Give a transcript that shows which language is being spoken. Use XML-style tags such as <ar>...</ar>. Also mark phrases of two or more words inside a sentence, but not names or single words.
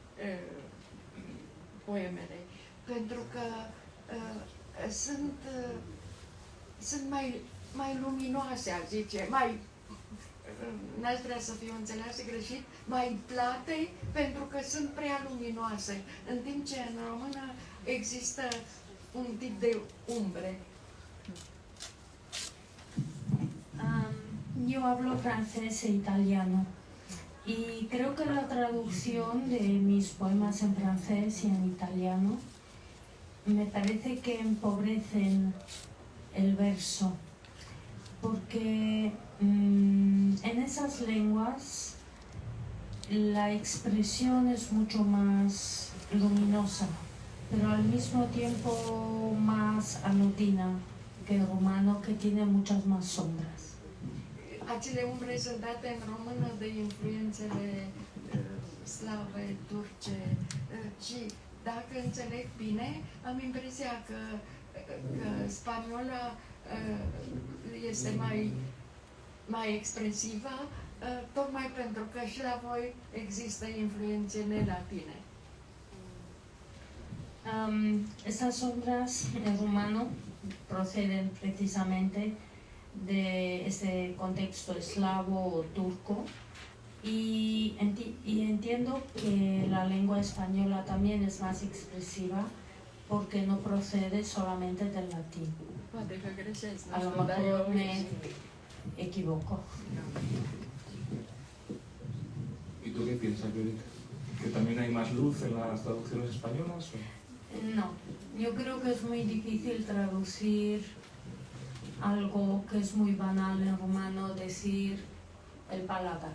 <ro>poemele, pentru că sunt mai luminoase, aș zice, n-aș vrea să fiu înțeleasă greșit, mai plate, pentru că sunt prea luminoase, în timp ce în română există un tip de umbre.</ro> <es>Yo hablo francés e italiano y creo que la traducción de mis poemas en francés y en italiano me parece que empobrecen el verso, porque en esas lenguas la expresión es mucho más luminosa, pero al mismo tiempo más anutina que el rumano, que tiene muchas más sombras.</es> <ro>Acele umbre sunt date în română de influențele slave, turce și, dacă înțeleg bine, am impresia că spaniola este mai expresivă, tocmai pentru că și la voi există influențe nelatine.</ro> <es>Estas sombras en rumano proceden precisamente de este contexto eslavo o turco y entiendo que la lengua española también es más expresiva porque no procede solamente del latín.</es> <ro>Poate că greșesc,</ro> <es>A lo mejor me equivoco. ¿Y tú qué piensas, Viorica? ¿Que también hay más luz en las traducciones españolas? ¿O? No, yo creo que es muy difícil traducir algo que es muy banal en rumano, decir el paladar.</es>